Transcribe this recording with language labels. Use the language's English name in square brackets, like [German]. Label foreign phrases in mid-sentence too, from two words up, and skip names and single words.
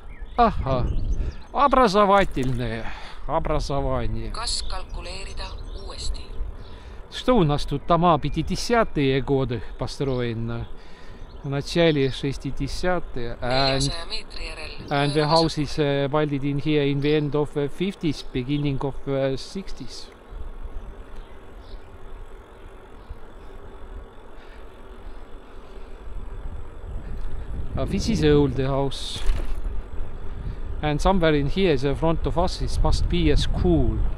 [Estonian] Ahha, [Russian] образовательное образование. [Estonian] Kas kalkuleerida uuesti? [Russian] Что у нас тут? Дома 50-е годы построены. В начале 60-е. [Estonian] 400 meetri järel [English] And the house is built in here in the end of 50s, beginning of 60s. This is an old house. And somewhere in here, the front of us, it must be a school.